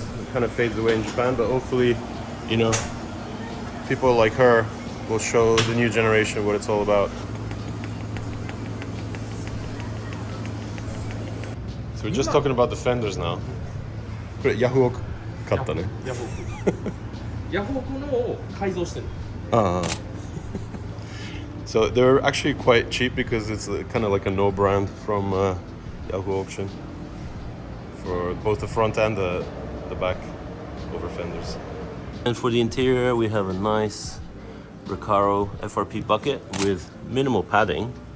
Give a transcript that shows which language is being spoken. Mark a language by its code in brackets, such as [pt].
[en] It kind of fades away in Japan, but hopefully, people like her will show the new generation what it's all about. So we're just talking about the fenders now. [ja] Yahuoku katta ne. ヤフオクのを改造してる。 [en] So they're actually quite cheap because it's kind of like a no brand from Yahoo Auction for both the front and the back over fenders. And for the interior, we have a nice Recaro FRP bucket with minimal padding.